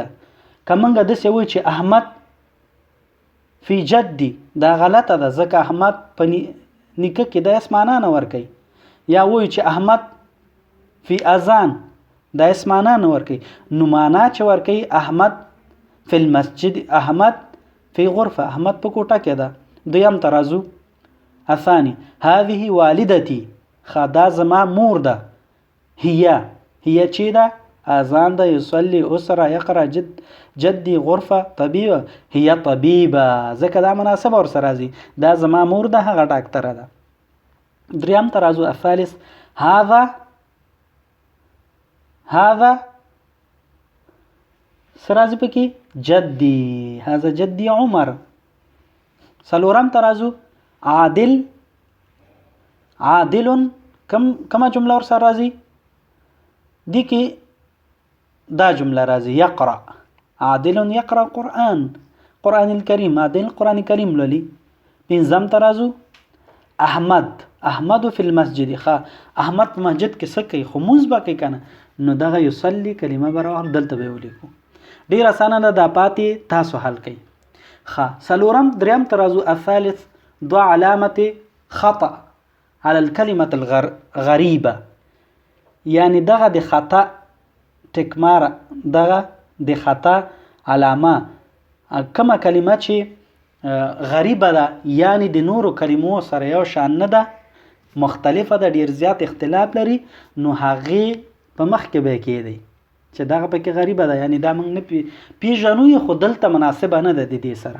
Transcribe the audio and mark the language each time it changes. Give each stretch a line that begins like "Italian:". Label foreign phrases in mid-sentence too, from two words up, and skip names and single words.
Pashto: که منګه داسې وایو چې
Arabic: احمد فی جدي،
Pashto: دا غلطه ده ځکه احمد په نیکه کې د اس معنا نه ورکوي. یا وایو چې
Arabic: احمد فی اذان،
Pashto: دا اس معنا نه ورکوي. نو معنا چې ورکوي
Arabic: احمد فی المسجد، احمد فی غرفه،
Pashto: احمد په کوټه کې ده. 2 ترازو.
Arabic: الثاني هذه والدتي.
Pashto: دا زما مور ده. هي چې ده؟ اذان ده،
Arabic: يصلي، اسره، يقرأ، جدي، غرفه، طبيبه. هي طبيبه
Pashto: ځکه دا مناسبه ورسره راځي. دا زما مور ده، هغه ډاکټره ده. 3 ترازو.
Arabic: الثالث هذا سرازي پکې جدي، هذا جدي عمر.
Pashto: 4 ترازو. عادل کما جمله ورسره راځي؟ دي کې دا جمله راځي يقرأ.
Arabic: عادل يقرأ قرآن الكريم.
Pashto: عادل قرآن الكريم لولي. 5 ترازو.
Arabic: احمد في المسجد.
Pashto: احمد په مسجد کې څه کوي؟ خو مونځ به کوي که نه. نو دغه یصلي کلمه به راوړو، دلته به یې ولیکو. ډېر اسانه ده. دا پاتې تاسو حل کوئ. 3 ترازو.
Arabic: الثالث ضع علامة خطأ على الكلمة الغريبة.
Pashto: یعنی دغه د خطا ټکماره، دغه د خطا علامه کومه کلمه چې غریبه ده، یعنی د نورو کلمو سره یو شان نه ده، مختلفه ده، ډیر زیات اختلاف لري، نو هغې په مخ کې به کېدی چې دغه پکې غریبه ده، یعنی دا موږ نه پیژنو، خو دلته مناسبه نه ده د دې سره.